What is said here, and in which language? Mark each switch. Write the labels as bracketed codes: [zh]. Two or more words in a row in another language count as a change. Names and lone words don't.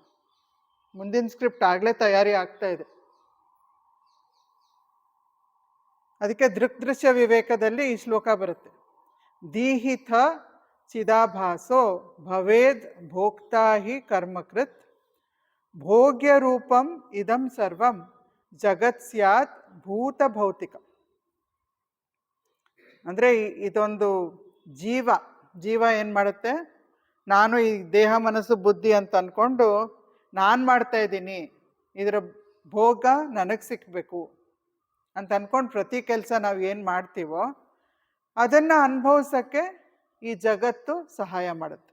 [kn] ಮುಂದಿನ ಸ್ಕ್ರಿಪ್ಟ್ ಆಗಲೇ ತಯಾರಿ ಆಗ್ತಾ ಇದೆ. ಅದಕ್ಕೆ ದೃಕ್ದೃಶ್ಯ ವಿವೇಕದಲ್ಲಿ ಈ ಶ್ಲೋಕ ಬರುತ್ತೆ. [sa] ದೀಹಿತ ಚಿದಾಭಾಸೋ ಭವೇದ್ ಭೋಕ್ತಾ ಹಿ ಕರ್ಮಕೃತ್ ಭೋಗ್ಯ ರೂಪಂ ಇದಂ ಸರ್ವಂ ಜಗತ್ ಸ್ಯಾತ್ ಭೂತ ಭೌತಿಕ. [kn] ಅಂದರೆ ಇದೊಂದು ಜೀವ ಏನು ಮಾಡುತ್ತೆ? ನಾನು ಈ ದೇಹ ಮನಸ್ಸು ಬುದ್ಧಿ ಅಂತ ಅಂದ್ಕೊಂಡು ನಾನು ಮಾಡ್ತಾ ಇದ್ದೀನಿ, ಇದರ ಭೋಗ ನನಗೆ ಸಿಕ್ಕಬೇಕು ಅಂತ ಅಂದ್ಕೊಂಡು ಪ್ರತಿ ಕೆಲಸ ನಾವು ಏನು ಮಾಡ್ತೀವೋ ಅದನ್ನು ಅನುಭವಿಸೋಕ್ಕೆ ಈ ಜಗತ್ತು ಸಹಾಯ ಮಾಡುತ್ತೆ.